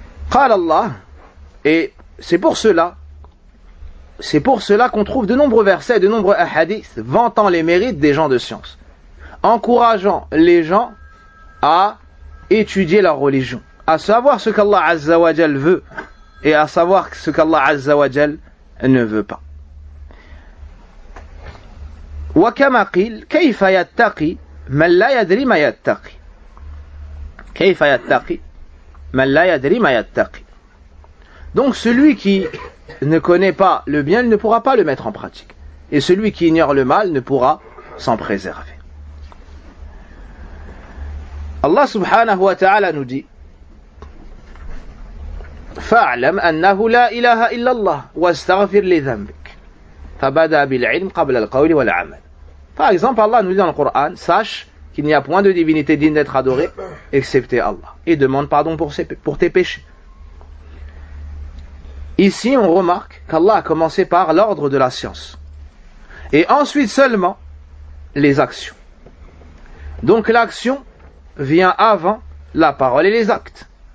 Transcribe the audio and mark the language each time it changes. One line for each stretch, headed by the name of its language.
Arabic: Qala Allah,
French: et c'est pour cela qu'on trouve de nombreux versets, de nombreux ahadiths, vantant les mérites des gens de science, encourageant les gens à étudier leur religion, à savoir ce qu'Allah Azza wa Jal veut, et à savoir ce qu'Allah Azza wa Jal ne veut pas.
Arabic: وكما قيل كيف يتقي من لا يدري ما يتقي كيف يتقي من لا يدري ما يتقي.
French: Donc celui qui ne connaît pas le bien, il ne pourra pas le mettre en pratique, et celui qui ignore le mal ne pourra s'en préserver. Allah subhanahu wa ta'ala nous dit
Arabic: فاعلم انه لا اله الا الله واستغفر لذنبك فبدا بالعلم قبل القول والعمل.
French: Par exemple, Allah nous dit dans le Coran, sache qu'il n'y a point de divinité digne d'être adorée, excepté Allah. Et demande pardon pour tes péchés. Ici, on remarque qu'Allah a commencé par l'ordre de la science. Et ensuite seulement, les actions. Donc l'action vient avant la parole et les actes.